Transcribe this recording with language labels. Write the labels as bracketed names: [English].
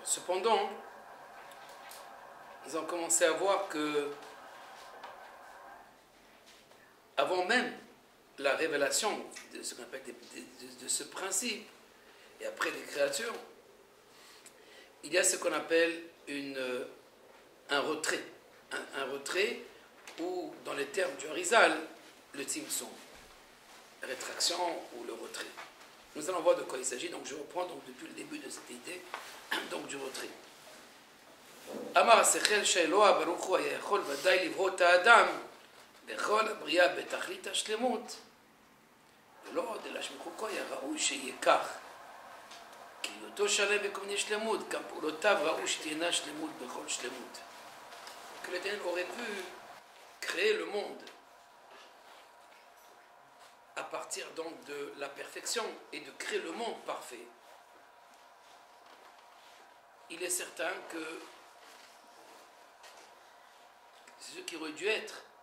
[French] Cependant, nous avons commencé à voir que avant même la révélation de ce qu'on appelle de ce principe et après les créatures, il y a ce qu'on appelle un retrait. Un retrait ou dans les termes du Harizal, le tzimtzum, rétraction ou le retrait. Nous allons voir de quoi il s'agit, donc je reprends donc depuis le début de cette idée donc du retrait. [Hebrew] Amar השכל שאלוה ברוך הוא היה יכול ודאי לברוא את האדם בכל הבריאה בתכלית השלמות ולא עוד אלא שמחוקו היה ראוי שיהיה כך כי היותו שלם בכל מיני שלמות גם פעולותיו ראוי שתהיינה שלמות בכל שלמות. [French] Que l'Éternel aurait pu créer le monde à partir donc de la perfection et de créer le monde parfait. Il est certain que c'est ce qui aurait dû être.